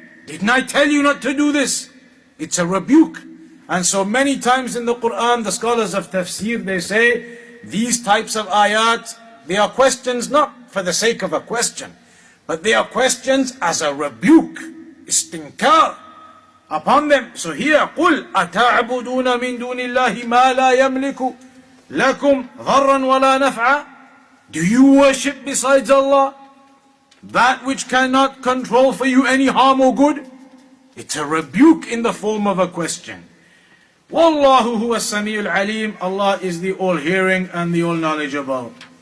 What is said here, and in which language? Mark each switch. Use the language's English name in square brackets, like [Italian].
[English] Didn't I tell you not to do this? It's a rebuke. And so many times in the Quran, the scholars of tafsir, they say, these types of ayat, they are questions not for the sake of a question, but they are questions as a rebuke, istinkar upon them. So here, [Arabic] قُلْ أَتَعْبُدُونَ مِن دُونِ اللَّهِ مَا لَا يَمْلِكُ لَكُمْ ضَرًّا وَلَا نَفْعًا. [English] Do you worship besides Allah that which cannot control for you any harm or good? It's a rebuke in the form of a question. [Arabic] Wallahu huwa as-sami'ul alim. [English] Allah is the all-hearing and the all-knowledgeable.